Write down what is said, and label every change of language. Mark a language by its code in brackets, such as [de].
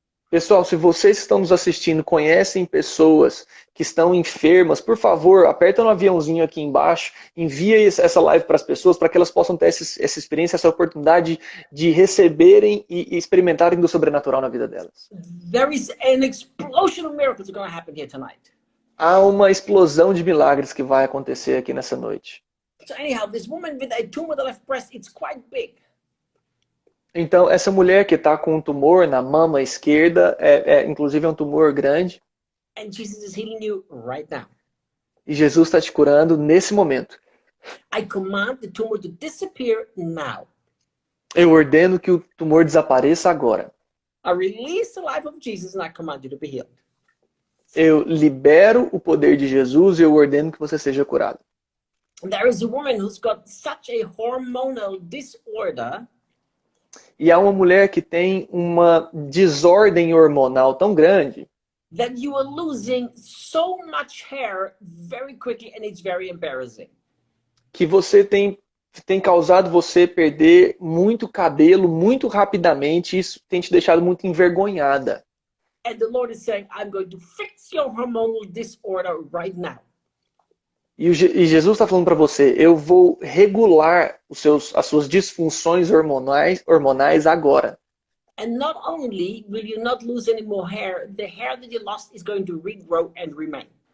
[pt] Pessoal, se vocês que estão nos assistindo conhecem pessoas que estão enfermas, por favor, aperta no aviãozinho aqui embaixo, envia essa live para as pessoas para que elas possam ter essa experiência, essa oportunidade de receberem e experimentarem do sobrenatural na vida delas. [en] There is an explosion of miracles going to happen here tonight. [pt] Há uma explosão de milagres que vai acontecer aqui nessa noite. [en] So anyhow, this woman with a tumor on the left breast, it's quite big. [pt] Então, essa mulher que está com um tumor na mama esquerda, inclusive é um tumor grande. [en] And Jesus is healing you right now. [pt] E Jesus está te curando nesse momento. [en] I command the tumor to disappear now. [pt] Eu ordeno que o tumor desapareça agora. [en] I release the life of Jesus and I command you to be healed. [pt] Eu libero o poder de Jesus e eu ordeno que você seja curado. [en] There is a woman who's got such a hormonal disorder. [pt] E há uma mulher que tem uma desordem hormonal tão grande [en] that you are losing so much hair very quickly and it's very embarrassing. [pt] Que você tem causado você perder muito cabelo muito rapidamente, e isso tem te deixado muito envergonhada. [en] And the Lord is saying, I'm going to fix your hormonal disorder right now. [pt] E Jesus está falando para você, eu vou regular as suas disfunções hormonais agora. [en] And not only will you not lose any more hair, the hair that you lost is going to regrow and remain.